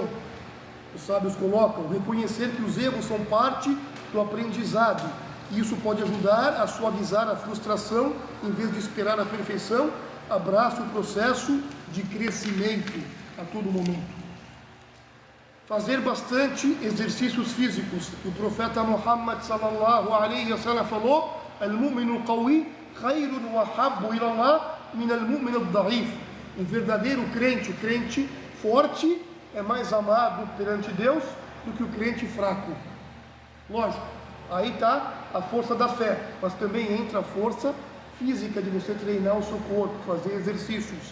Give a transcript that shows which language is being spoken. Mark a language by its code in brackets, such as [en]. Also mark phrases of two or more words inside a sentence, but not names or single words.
[pt] Os sábios colocam, reconhecer que os erros são parte do aprendizado. E isso pode ajudar a suavizar a frustração, em vez de esperar a perfeição, abraça o processo de crescimento a todo momento. Fazer bastante exercícios físicos. O profeta Muhammad [ar] صلى الله عليه وسلم [pt] falou: [ar] "المؤمن القوي خير وأحب إلى الله من المؤمن الضعيف." [pt] Um verdadeiro crente, o crente forte, é mais amado perante Deus do que o crente fraco. Lógico, aí está a força da fé, mas também entra a força física de você treinar o seu corpo, fazer exercícios.